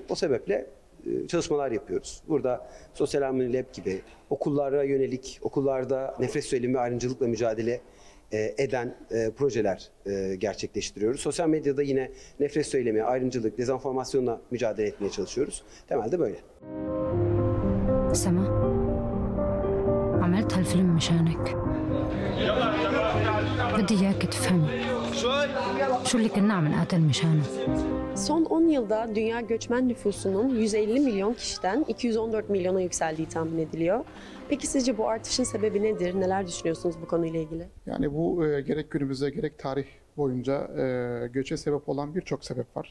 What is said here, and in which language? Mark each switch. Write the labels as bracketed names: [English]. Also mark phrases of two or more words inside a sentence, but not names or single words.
[Turkish] O sebeple çalışmalar yapıyoruz. Burada Sosyal Harmoni Lab gibi okullara yönelik, okullarda nefret söylemi, ayrımcılıkla mücadele eden projeler gerçekleştiriyoruz. Sosyal medyada yine nefret söylemi, ayrımcılık, dezenformasyonla mücadele etmeye çalışıyoruz. Temelde böyle. [Arabic] سما عملت هالفيلم مشانك. بدي إياك تفهمي شو اللي كنا عم نقاتل مشانه. [Turkish] Son 10 yılda dünya göçmen nüfusunun 150 milyon kişiden 214 milyona yükseldiği tahmin ediliyor. Peki sizce bu artışın sebebi nedir? Neler düşünüyorsunuz bu konuyla ilgili? Yani bu gerek günümüzde gerek tarih boyunca göçe sebep olan birçok sebep var.